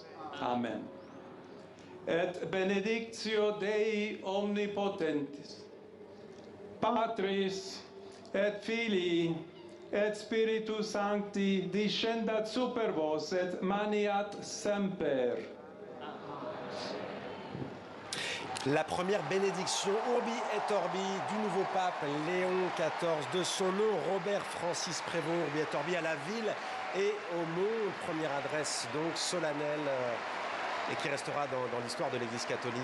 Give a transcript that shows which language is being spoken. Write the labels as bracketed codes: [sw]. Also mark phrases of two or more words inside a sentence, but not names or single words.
[la] Amen. Et benedictio Dei omnipotentis, Patris et Filii et Spiritus Sancti descendat super vos et maniat semper. [fr] La première bénédiction [la] Urbi et Orbi [fr] du nouveau pape Léon XIV, de son nom Robert Francis Prévost, [la] Urbi et Orbi [fr] à la ville et au monde. Première adresse donc solennelle et qui restera dans l'histoire de l'Église catholique.